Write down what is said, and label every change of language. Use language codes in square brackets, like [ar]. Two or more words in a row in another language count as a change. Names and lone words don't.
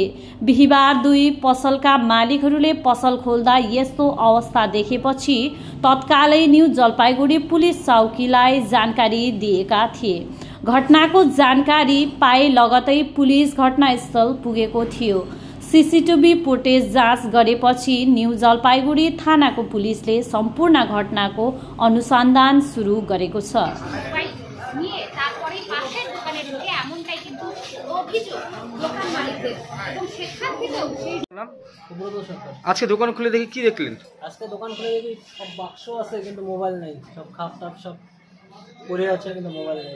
[ne] बिहिबार दुई पसलका मालिकहरूले पसल खोल्दा यस्तो अवस्था देखेपछि तत्कालै न्यू जलपाइगुडी पुलिस चौकीलाई जानकारी दिएका थिए। घटनाको जानकारी पाए लगतै पुलिस घटनास्थल पुगेको थियो। सीसीटीभी फुटेज जाँच गरेपछि न्यू जलपाइगुडी थानाको पुलिसले सम्पूर्ण घटनाको अनुसन्धान सुरु गरेको छ। [bn] আজকে দোকান খুলে দেখি কি দেখলেন? আজকে দোকান খুলে দেখি সব বাক্স আছে কিন্তু মোবাইল নেই, সব খাপ টাপ সব পড়ে আছে কিন্তু মোবাইল নেই।